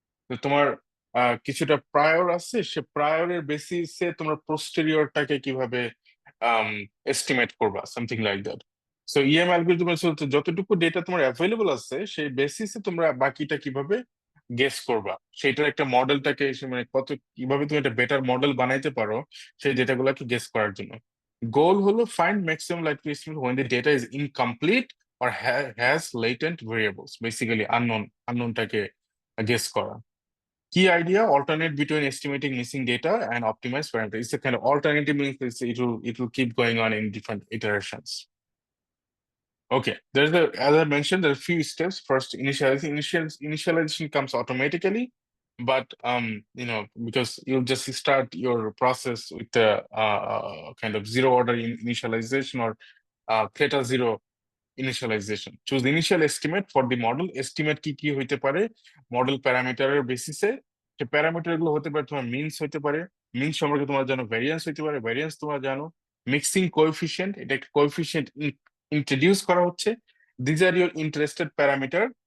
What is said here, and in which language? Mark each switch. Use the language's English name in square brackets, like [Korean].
[Bangla] তো তোমার কিছুটা প্রায়র আছে, সে প্রায়রের বেসিসে তোমরা পোস্টেরিয়রটাকে কিভাবে এস্টিমেট করবা, something like that. So EM অ্যালগরিদমের যতটুকু ডেটা তোমার অ্যাভেলেবল আছে সেই বেসিসে তোমরা বাকিটা কিভাবে গেস করবা, সেটার একটা মডেলটাকে মানে কত কিভাবে তুমি একটা বেটার মডেল বানাইতে পারো সেই ডেটাগুলোকে গেস করার জন্য। গোল হলো find maximum likely estimate [English] when the data is incomplete or has latent variables, [Bangla] basically আননোনটাকে guess করা। [English] Key idea: alternate between estimating missing data and optimize parameter. It's a kind of alternative means it will keep going on in different iterations. Okay, as I mentioned, there are a few steps. First, initialization comes automatically, but because you'll just start your process with the kind of zero order initialization or theta zero initialization. Choose the initial estimate for the model. [Bangla] Estimate কি হইতে পারে model প্যারামিটারের বেসিসে, সে parameter গুলো হতে পারে তোমার means হইতে পারে, মিনস সম্পর্কে তোমার জানো ভ্যারিয়েন্স হইতে পারে, ভ্যারিয়েন্স তোমার জানো, মিক্সিং কোএফিসিয়েন্ট, এটা একটা কোএফিসিয়েন্ট ইন্ট্রোডিউস করা হচ্ছে, these are your interested parameter.